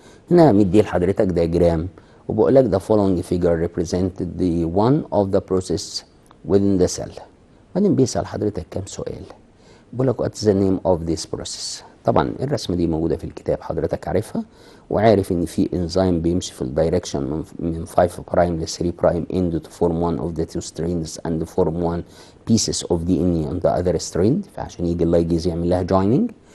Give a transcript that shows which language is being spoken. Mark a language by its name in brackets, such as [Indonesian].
[Arabic] هنا مدي لحضرتك دياجرام وبقول لك [English] the following figure represented the one of the process within the cell. [Arabic] بعدين بيسأل حضرتك كام سؤال. بقول لك [English] what's the name of this process. [Arabic] طبعا الرسمة دي موجودة في الكتاب حضرتك عارفها، وعارف ان في انزيم بيمشي في الدايركشن من 5 برايم ل 3 برايم [English] end to form one of the two strands and form one pieces of DNA on the other strand. [Arabic] فعشان يجي اللايجيز يعمل لها joining.